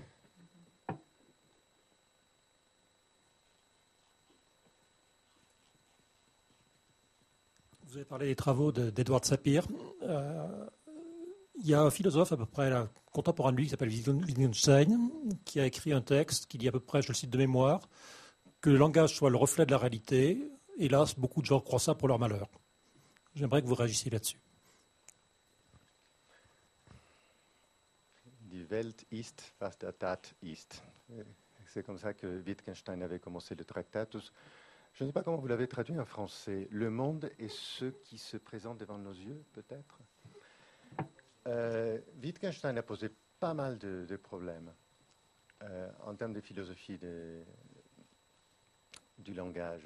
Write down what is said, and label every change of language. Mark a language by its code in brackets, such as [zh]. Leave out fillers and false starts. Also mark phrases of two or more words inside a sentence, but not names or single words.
[fr] Vous avez parlé des travaux d'Edward Sapir. Il y a un philosophe à peu près contemporain de lui qui s'appelle Wittgenstein, qui a écrit un texte qui dit à peu près, je le cite de mémoire, que le langage soit le reflet de la réalité. Hélas, beaucoup de gens croient ça pour leur malheur. J'aimerais que vous réagissiez là-dessus. [de] Die Welt ist, was der Tat ist. [fr] C'est comme ça que Wittgenstein avait commencé le Tractatus. Je ne sais pas comment vous l'avez traduit en français. Le monde est ce qui se présente devant nos yeux, peut-être. Wittgenstein a posé pas mal de problèmes en termes de philosophie du langage.